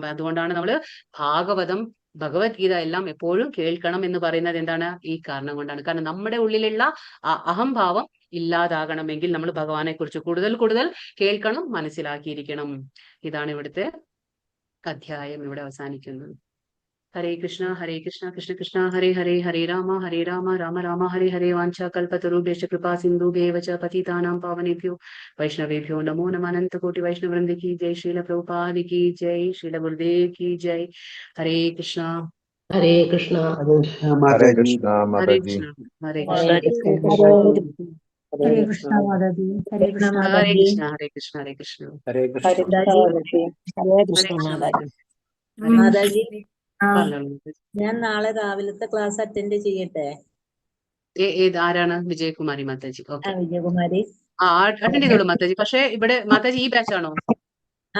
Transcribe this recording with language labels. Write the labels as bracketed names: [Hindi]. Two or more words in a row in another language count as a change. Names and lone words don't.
[Malayalam] അതുകൊണ്ടാണ് നമ്മൾ ഭാഗവതം, ഭഗവത്ഗീത എല്ലാം എപ്പോഴും കേൾക്കണം എന്ന് പറയുന്നത് എന്താണ്, ഈ കാരണം കൊണ്ടാണ്. കാരണം നമ്മുടെ ഉള്ളിലുള്ള അഹംഭാവം ഇല്ലാതാകണമെങ്കിൽ നമ്മൾ ഭഗവാനെ കുറിച്ച് കൂടുതൽ കൂടുതൽ കേൾക്കണം, മനസ്സിലാക്കിയിരിക്കണം. ഇതാണ് ഇവിടുത്തെ അധ്യായം ഇവിടെ അവസാനിക്കുന്നത്. [Sanskrit] ഹരേ കൃഷ്ണ കൃഷ്ണ കൃഷ്ണ ഹരേ ഹരേ, ഹരേ രാമ രാമ രാമ ഹരേ ഹരേ. വാഞ്ചാ കൽപതരുഭ്യശ്ച കൃപാ സിന്ധുഭ്യേവ ച പതിതാനാം പാവനേഭ്യോ വൈഷ്ണവേഭ്യോ നമോ നമഃ. [Hindi] अनंत कोटि वैष्णववृंद की जय, श्रील प्रभुपाद की जय, श्रील गुरुदेव की जय. हरे कृष्णा [Malayalam] ഹരേ കൃഷ്ണ. [Hindi] हरे कृष्णा हरे माता जी। कृष्णा हरे [Malayalam] ഹരേ [Hindi] कृष्णा [Malayalam] കൃഷ്ണ. [Hindi] हरे कृष्णा माताजी। हरे कृष्णा हरे माताजी। कृष्णा हरे कृष्णा हरे कृष्णा. हरे कृष्णा [Malayalam] മാതാജി ഹരേ [Hindi] हरे [Malayalam] കൃഷ്ണ [Hindi] कृष्णा [Malayalam] മാതാജി. മാതാജി, ആ ഞാൻ നാളെ രാവിലത്തെ ക്ലാസ് അറ്റൻഡ് ചെയ്യട്ടെ? ആരാണ്? വിജയകുമാരി മാതാജി. ഓക്കെ, വിജയകുമാരി. അറ്റൻഡ് ചെയ്തോളൂ മാതാജി. പക്ഷെ ഇവിടെ മാതാജി ഈ ബാച്ച് ആണോ?